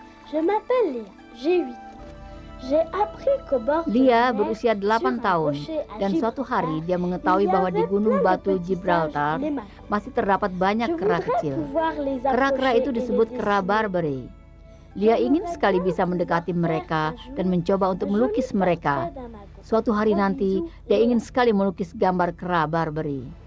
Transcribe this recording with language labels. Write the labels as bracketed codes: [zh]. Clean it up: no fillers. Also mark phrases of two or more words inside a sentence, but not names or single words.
[fr] Je m'appelle Léa, j'ai 8 ans. J'ai appris qu'au bord de Lia la mer, [id] berusia 8 tahun dan suatu hari dia mengetahui bahwa di Gunung Batu Gibraltar masih terdapat banyak kera kecil. Kera-kera itu disebut kera Barbary. Lia ingin sekali bisa mendekati mereka dan mencoba untuk melukis mereka. Suatu hari nanti dia ingin sekali melukis gambar kera Barbary.